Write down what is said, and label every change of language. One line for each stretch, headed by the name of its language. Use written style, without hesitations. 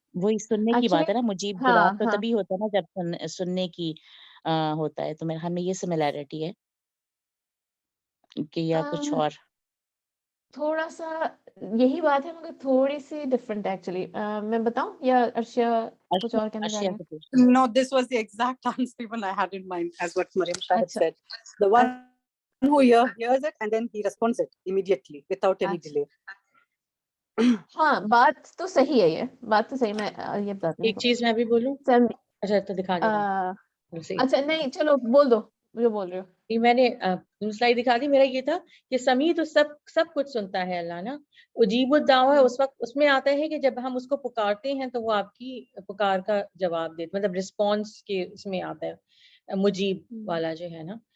Urdu: وہی سننے کی بات ہے نا, مجیب جواب تو تبھی ہوتا ہے نا جب سننے کی ہوتا ہے. تو میرے خیال میں یہ سملیرٹی ہے کہ یا کچھ اور تھوڑا سا یہی بات ہے مگر تھوڑی سی ڈفرنٹ ایکچولی. میں بتاؤں یا ارشیا کچھ اور کہنا چاہ رہے ہیں؟
English: No, this was the exact answer even I had in mind as what Mariam Shahid said. The one who hears it and then he responds it immediately without any delay.
Urdu: ہاں بات تو صحیح ہے, یہ بات تو صحیح. میں یہ بتاتی ہوں, ایک چیز میں بھی بولوں. اچھا تو دکھا دیں. اچھا نہیں چلو بول دو جو بول رہے ہو. میں نے سلائڈ دکھا دی. میرا یہ تھا کہ سمیع تو سب کچھ سنتا ہے اللہ نا. اجیب الدعوہ اس وقت اس میں آتا ہے کہ جب ہم اس کو پکارتے ہیں تو وہ آپ کی پکار کا جواب دیتے, مطلب رسپانس کے اس میں آتا ہے مجیب والا جو ہے نا.